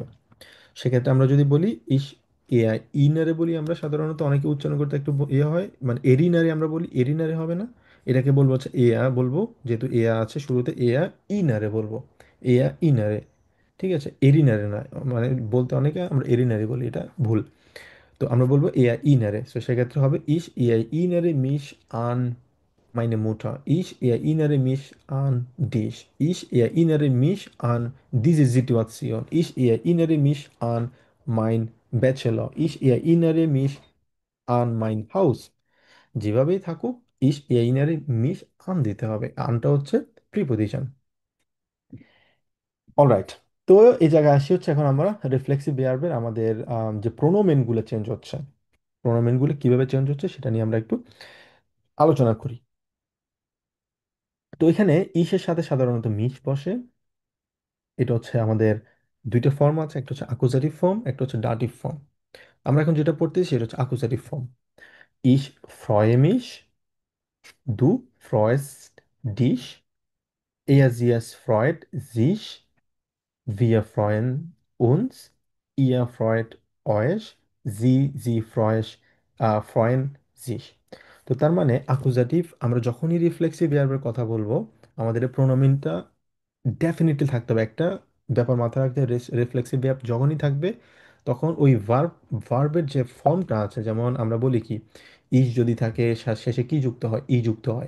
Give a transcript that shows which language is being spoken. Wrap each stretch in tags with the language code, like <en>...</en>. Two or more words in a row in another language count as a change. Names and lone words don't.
<bn>সেক্ষেত্রে আমরা যদি বলি</bn> <de>ich er innere</de> <bn>বলি, আমরা সাধারণত অনেকে উচ্চারণ করতে একটু ইয়ে হয়, মানে এরিনারে আমরা বলি, এরিনারে হবে না, এটাকে বলবো হচ্ছে এয়া বলবো, যেহেতু এয়া আছে শুরুতে,</bn> <de>er innere</de> <bn>বলবো,</bn> <de>er innere,</de> <bn>ঠিক আছে? এরিনারে না, মানে বলতে অনেকে আমরা এরিনারে বলি, এটা ভুল। তো আমরা বলবো</bn> <de>er innere,</de> <bn>তো সেক্ষেত্রে হবে</bn> <de>ich er innere mich an meine Mutter. Ich erinnere mich an dich. Ich erinnere mich an diese Situation. Ich erinnere mich an mein Bachelor. Ich erinnere mich an mein Haus.</de> <bn>যেভাবেই থাকুক,</bn> <de>ich erinnere mich an</de> <bn>দিতে হবে, আনটা হচ্ছে প্রিপোজিশন। অলরাইট। তো এই জায়গায় আসি হচ্ছে এখন আমরা রিফ্লেক্সিভ ভার্বের আমাদের যে প্রোনোমেনগুলো চেঞ্জ হচ্ছে, প্রোনোমেনগুলো কিভাবে চেঞ্জ হচ্ছে সেটা নিয়ে আমরা একটু আলোচনা করি। তো এখানে ইসের সাথে সাধারণত মিশ বসে। এটা হচ্ছে আমাদের দুইটা ফর্ম আছে, একটা হচ্ছে আকুজাটিভ ফর্ম, একটা হচ্ছে ডাটিভ ফর্ম। আমরা এখন যেটা পড়তেছি সেটা হচ্ছে আকুজাটিভ ফর্ম।</bn> <de>Ich freue mich, du freust dich, er sie es freut sich, wir freuen uns, ihr freut euch, sie freuen sich।</de> <bn>তো তার মানে আকুজাটিভ আমরা যখনই রিফ্লেক্সিভ ভার্বের কথা বলবো, আমাদের এই প্রোনোমিনটা ডেফিনেটলি থাকতে হবে। একটা ব্যাপার মাথায় রাখতে, রিফ্লেক্সিভ ভার্ব যখনই থাকবে তখন ওই ভার্বের যে ফর্মটা আছে, যেমন আমরা বলি কি, ইস যদি থাকে শেষে কি যুক্ত হয়, ই যুক্ত হয়।</bn>